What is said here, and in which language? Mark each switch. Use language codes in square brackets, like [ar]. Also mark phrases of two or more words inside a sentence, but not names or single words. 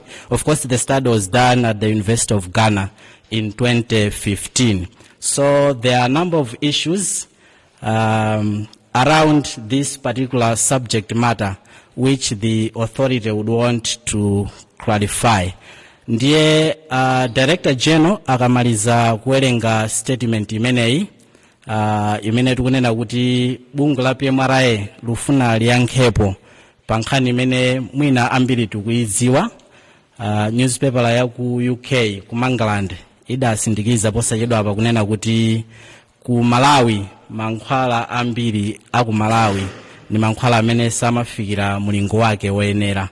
[en] Of course, the study was done at the University of Ghana in 2015. So there are a number of issues around this particular subject matter which the authority would want to clarify. [ny] Ndiye [en] Director General [ny] akamaliza kuwerenga statement imeneyi, imene tikunena kuti bungwe la PMRA lufuna liyankhepo pa nkhani imene mwina ambiri tikuidziwa. Newspaper ya ku UK ku England idasindikiza posachedwa apa kunena kuti ku Malawi mankhwala ambiri aku Malawi ni mankhwala amene samafikira mulingo wake woyenera.